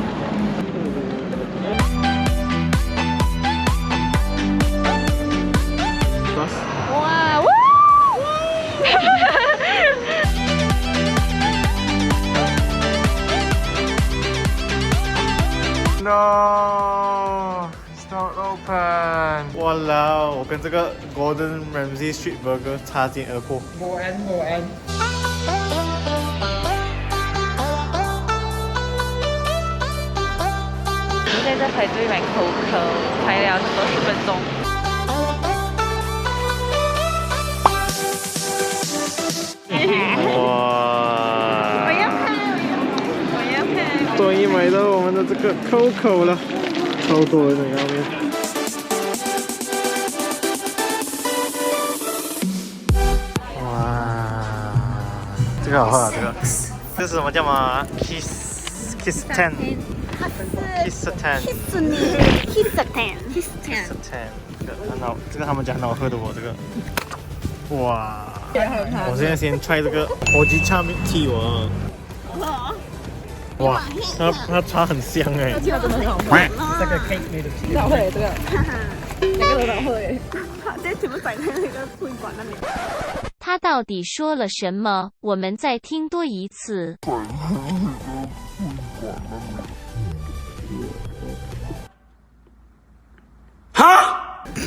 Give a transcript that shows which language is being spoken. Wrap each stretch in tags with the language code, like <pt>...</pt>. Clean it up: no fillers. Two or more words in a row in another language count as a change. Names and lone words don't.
<zh>哇，呜！</zh> <en>No, it's not open.</en> <zh>哇啦！我跟这个 Gordon Ramsay Street Burger 擦肩而过。</zh> <en>Go and.</en> <zh>现在在排队买口口，排了差不多10分钟。哇！我要看。终于买到我们的这个 Coco 了，超多人的要命。哇，这个好喝啊！这是什么叫吗 ？Kiss Ten。Kiss Ten。 Kiss 你 ，Kiss ten。 Ten，这个很好，这个他们讲很好喝的这个。哇！我现在先 try 这个 OG Charming Tea 哦。哇，它茶很香哎。</zh> <en>这个 cake made of</en> <zh>老会这个，那个老会。这全部摆在那个会馆那里。他到底说了什么？我们再听多一次。哈？</zh>